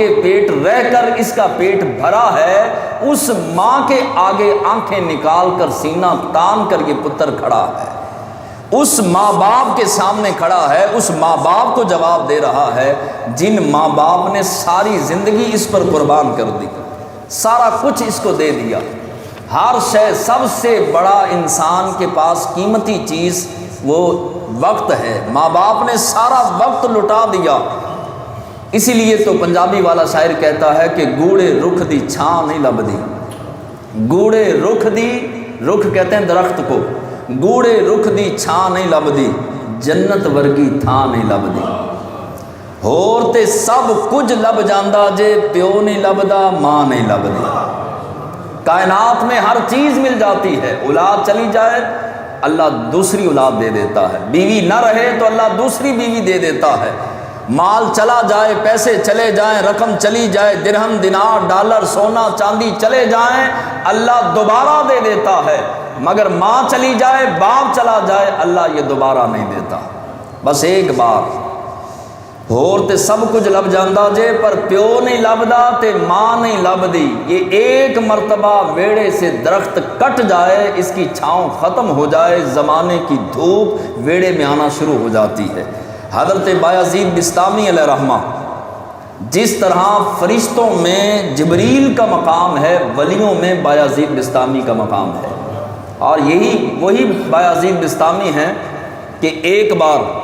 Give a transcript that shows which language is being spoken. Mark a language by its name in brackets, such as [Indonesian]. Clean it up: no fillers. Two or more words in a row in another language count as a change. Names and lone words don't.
[Urdu] پیٹ رہ کر اس کا پیٹ بھرا ہے، اس ماں کے آگے آنکھیں نکال کر سینہ تان کر یہ پتر کھڑا ہے، اس ماں باپ کے سامنے کھڑا ہے، اس ماں باپ کو جواب دے رہا ہے جن ماں باپ نے ساری زندگی اس پر قربان کر دی، سارا کچھ اس کو دے دیا، ہر شے، سب سے بڑا انسان کے پاس قیمتی چیز وہ وقت ہے، ماں باپ نے سارا وقت لٹا دیا۔ اسی لیے تو پنجابی والا شاعر کہتا ہے کہ [Punjabi] گوڑے رخ دی چھاں نہیں لبدی، گوڑے رخ دی، [Urdu] رخ کہتے ہیں درخت کو، [Punjabi] گوڑے رخ دی چھاں نہیں لبدی، جنت ورگی تھاں نہیں لبدی، ہور تے سب کچھ لب جاندا جے پیو نہیں لبدا، ماں نہیں لبدی۔ [Urdu] کائنات میں ہر چیز مل جاتی ہے، اولاد چلی جائے اللہ دوسری اولاد دے دیتا ہے، بیوی نہ رہے تو اللہ دوسری بیوی دے دیتا ہے، مال چلا جائے، پیسے چلے جائیں، رقم چلی جائے، درہم دینار ڈالر سونا چاندی چلے جائیں، اللہ دوبارہ دے دیتا ہے، مگر ماں چلی جائے، باپ چلا جائے، اللہ یہ دوبارہ نہیں دیتا، بس ایک بار۔ [Punjabi] ہور تے سب کچھ لب جاندا جے پر پیو نہیں لبدا تے ماں نہیں لبدی، [Urdu] یہ ایک مرتبہ ویڑے سے درخت کٹ جائے، اس کی چھاؤں ختم ہو جائے، زمانے کی دھوپ ویڑے میں آنا شروع ہو جاتی ہے۔ حضرت بایزید بسطامی علیہ رحمہ، جس طرح فرشتوں میں جبریل کا مقام ہے، ولیوں میں بایزید بسطامی کا مقام ہے، اور وہی بایزید بسطامی ہیں کہ ایک بار